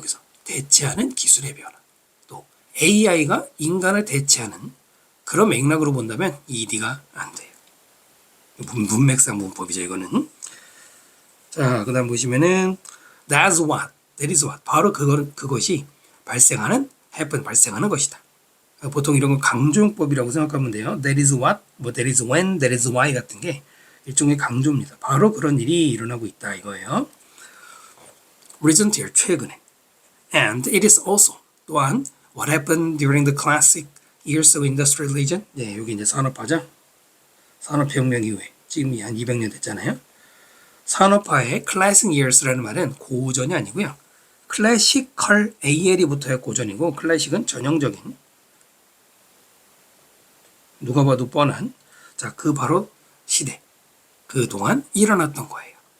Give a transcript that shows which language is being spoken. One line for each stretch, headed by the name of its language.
Korean: 여기서 대체하는 기술의 변화. 또 AI가 인간을 대체하는 그런 맥락으로 본다면 ED가 안 돼요. 문맥상 문법이죠, 이거는. 자, 그 다음 보시면은 that is what. 바로 그것이 발생하는 것이다. 보통 이런 건 강조용법이라고 생각하면 돼요.
English: That is what, 뭐 that is when, that is why
Korean: 같은 게 일종의 강조입니다. 바로 그런 일이 일어나고 있다 이거예요.
English: recent year,
Korean: 최근에.
English: And it is also
Korean: 또한
English: what happened during the classic years of industrialization.
Korean: 네, 여기 이제 산업화죠. 산업혁명 이후에 지금이 한 200년 됐잖아요. 산업화의 classic years라는 말은 고전이 아니고요. 클래시컬 AL이 붙어야 고전이고 클래식은 전형적인 누가 봐도 뻔한 그 바로 시대 그동안 일어났던 거예요.